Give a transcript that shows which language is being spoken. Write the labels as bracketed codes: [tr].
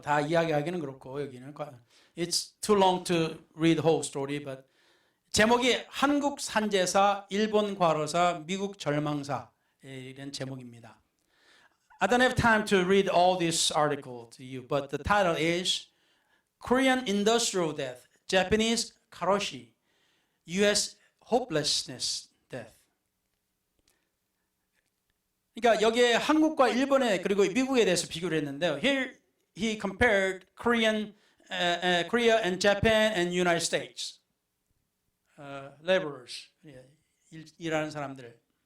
[ko] 다 이야기하기는 그렇고 여기는 [en] It's too long to read the whole story, [ko] but 제목이 한국 산제사, 일본 과로사, 미국 절망사 이런 제목입니다. [en] I don't have time to read all this article to you, but the title is Korean Industrial Death, Japanese Karoshi, U.S. Hopelessness Death. [ko] 그러니까 여기에 한국과 일본에 그리고 미국에 대해서 비교를 했는데요. [en] Here he compared Korea and Japan and United States. Laborers, [ko] 일하는 사람들.